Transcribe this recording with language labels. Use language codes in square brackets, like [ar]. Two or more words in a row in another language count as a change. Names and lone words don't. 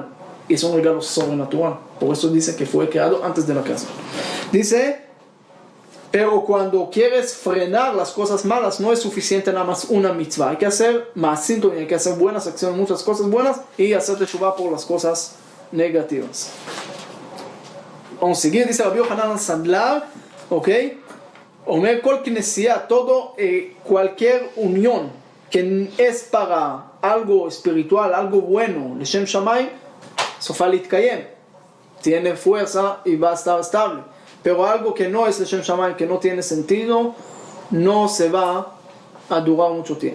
[es] Y es un regalo sobrenatural. Por eso dice que fue creado antes de la creación. Dice, pero cuando quieres frenar las cosas malas, no es suficiente nada más una mitzvah. Hay que hacer más síntoma, hay que hacer buenas acciones, muchas cosas buenas, y hacer teshuvah por las cosas negativas. Vamos a seguir, dice Rabbi Yohanan Sandlar, ¿ok? [he] אומר כל כנסייה, [es] todo, cualquier unión que es para algo espiritual, algo bueno, [he] לשם שמים, סופה להתקיים, [es] tiene fuerza y va a estar estable. Pero algo que no es [he] לשם שמים, [es] que no tiene sentido, no se va a durar mucho tiempo.